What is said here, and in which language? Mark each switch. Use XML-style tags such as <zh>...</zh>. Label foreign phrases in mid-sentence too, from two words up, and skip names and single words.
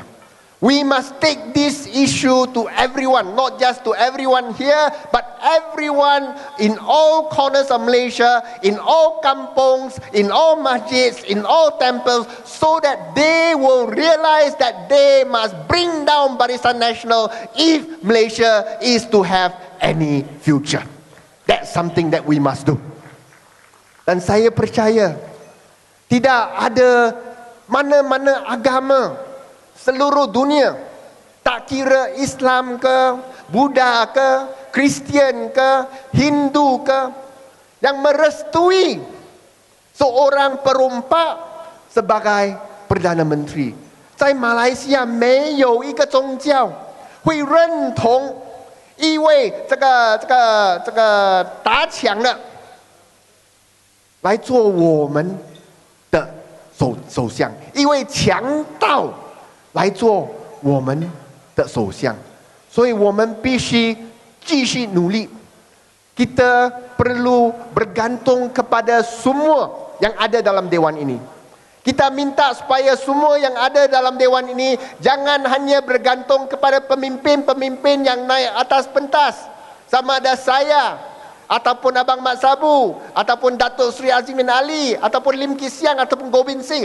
<en>We must take this issue to everyone, not just to everyone here, but everyone in all corners of Malaysia, in all kampongs, in all masjids, in all temples, so that they will realize that they must bring down Barisan Nasional if Malaysia is to have any future. That's something that we must do.</en> <ms>Dan saya percaya tidak ada mana-mana agama seluruh dunia, tak kira Islam ke, Buddha ke, Kristian ke, Hindu ke, yang merestui seorang perompak sebagai Perdana Menteri.</ms> <zh>在马来西亚没有一个宗教会认同一位这个打抢的来做我们的首相，一位强盗来做我们的首相。所以我们必须继续努力.</zh> <ms>Kita perlu bergantung kepada semua yang ada dalam dewan ini. Kita minta supaya semua yang ada dalam dewan ini jangan hanya bergantung kepada pemimpin-pemimpin yang naik atas pentas, sama ada saya ataupun Abang Mat Sabu ataupun Datuk Seri Azimin Ali ataupun Lim Kisiang ataupun Gobind Singh.</ms>